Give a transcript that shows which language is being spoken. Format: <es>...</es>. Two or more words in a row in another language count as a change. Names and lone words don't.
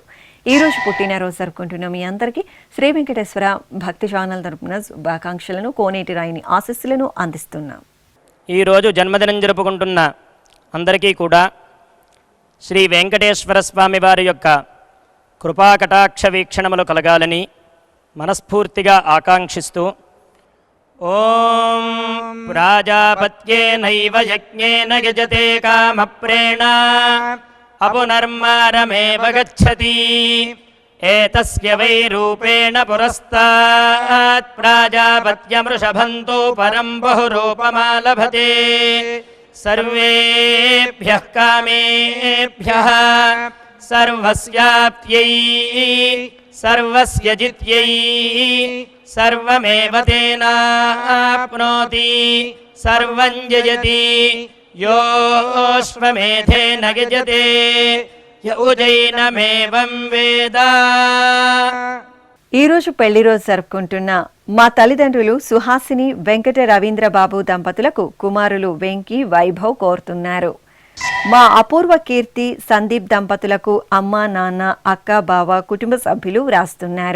<te>ఈరోజు పుట్టినరోజు జరుపుకుంటున్న మీ అందరికీ శ్రీ వెంకటేశ్వర భక్తి ఛానల్ తరపున శుభాకాంక్షలను, కోనేటి రాయిని ఆశీస్సులను అందిస్తున్నాం. ఈరోజు జన్మదినం జరుపుకుంటున్న అందరికీ కూడా శ్రీ వెంకటేశ్వర స్వామి వారి యొక్క కృపాకటాక్ష వీక్షణములు కలగాలని మనస్ఫూర్తిగా ఆకాంక్షిస్తూ ఓం</te> <sa>प्राजापत्येनैव यज्ञेन यजते कामप्रेण अपुनर्मारमेव गच्छति एतस्य वै रूपेण पुरस्तात् प्राजापत्यमृषभन्तो परं बहुरूपमालभते सर्वेभ्यः कामेभ्यः सर्वस्याप्त्यै सर्वस्य जित्यै सर्वमेव तेनाप्नोति सर्वं जयति योऽश्वमेधेन यजते य उजैनमेवं वेद.</sa> <te>ఈరోజు పెళ్లి రోజు జరుపుకుంటున్న మా తల్లిదండ్రులు సుహాసిని వెంకట రవీంద్రబాబు దంపతులకు కుమారులు వెంకి వైభవ్ కోరుతున్నారు. మా అపూర్వ కీర్తి సందీప్ దంపతులకు అమ్మ నాన్న అక్క బావ కుటుంబ సభ్యులు వ్రాస్తున్నారు.</te>